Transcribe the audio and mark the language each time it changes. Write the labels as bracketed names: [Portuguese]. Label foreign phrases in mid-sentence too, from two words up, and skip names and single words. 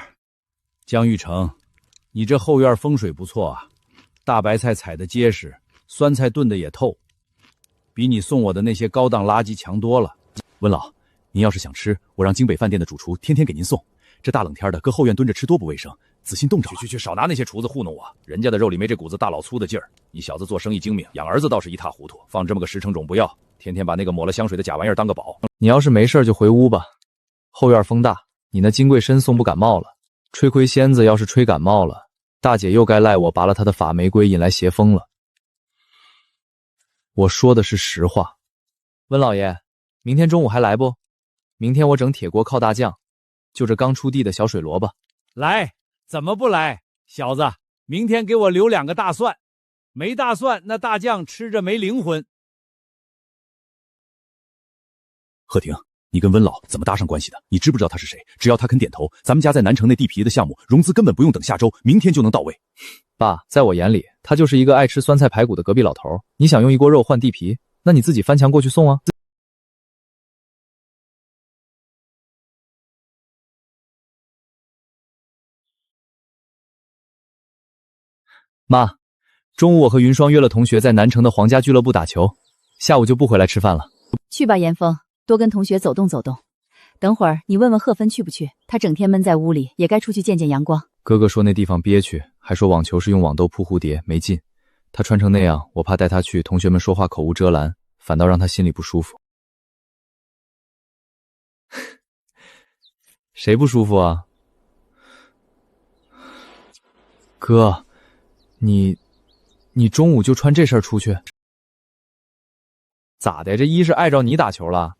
[Chinese] 江玉成，你這後院風水不錯啊，大白菜採得結實，酸菜燉得也透，比你送我的那些高檔垃圾強多了。溫老，您要是想吃，我讓京北飯店的主廚天天給您送。這大冷天的，擱後院蹲着吃多不衛生，仔細凍着。去，少拿那些廚子糊弄我，人家的肉裡沒這股子大老粗的勁兒。你小子做生意精明，養兒子倒是一塌糊塗，放這麼個實誠種不要，天天把那個抹了香水的假玩意兒當個寶。你要是沒事就回屋吧，後院風大，你那金貴參送不感冒了。吹灰仙子要是吹感冒了，大姐又該賴我拔了她的法玫瑰引來邪風了。我說的是實話。溫老爺，明天中午還來不？明天我整鐵鍋靠大醬，就這剛出地的小水蘿蔔。來，怎麼不來？小子，明天給我留2個大蒜，沒大蒜那大醬吃着沒靈魂。賀婷，你跟溫老怎麼搭上關係的？你知不知道他是誰？只要他肯點頭，咱們家在南城那地皮的項目融資根本不用等下周，明天就能到位。爸，在我眼裡，他就是一個愛吃酸菜排骨的隔壁老頭。你想用一鍋肉換地皮，那你自己翻牆過去送啊。媽，中午我和雲雙約了同學在南城的皇家俱樂部打球，下午就不回來吃飯了。去吧，嚴峰，多跟同學走動走動。等會兒你問問賀芬去不去，他整天悶在屋裡，也該出去見見陽光。哥哥說那地方憋屈，還說網球是用網兜鋪蝴蝶，沒勁。他穿成那樣，我怕帶他去，同學們說話口無遮攔，反倒讓他心裡不舒服。誰不舒服啊？哥，你中午就穿這身出去？咋的？這衣是礙着你打球了？